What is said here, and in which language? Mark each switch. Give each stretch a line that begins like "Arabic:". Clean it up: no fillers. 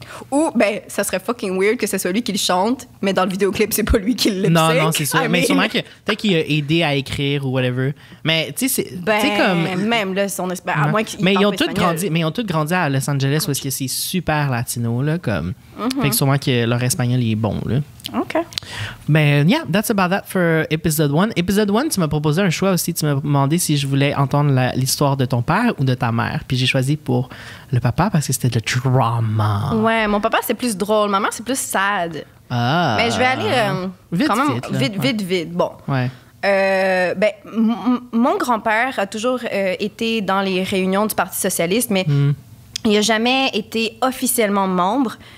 French: Ou, ben, ça serait
English: fucking weird
French: que ce soit lui qui le chante, mais dans le vidéoclip, c'est pas lui qui le Non, c'est sûr. Mais sûrement que peut-être qu'il a aidé à écrire ou whatever. Mais, tu sais, c'est comme. Même là, son espagnol. À moins qu'il mais ils ont tous grandi à Los Angeles où est-ce que c'est super latino, là, comme. Fait que sûrement que leur espagnol, il est bon, là. OK. Mais,
English: yeah, that's about that for episode 1.
French: Episode 1, tu m'as proposé un choix aussi. Tu m'as demandé si je voulais entendre l'histoire de ton père ou de ta mère. Puis j'ai choisi pour le papa parce que c'était le drama. Ouais, mon papa, c'est plus drôle. Ma mère, c'est plus sad. Ah. Mais je vais aller vite. Bon. Ouais. Ben, mon grand-père a toujours été dans les réunions du Parti socialiste, mais il n'a jamais été officiellement membre.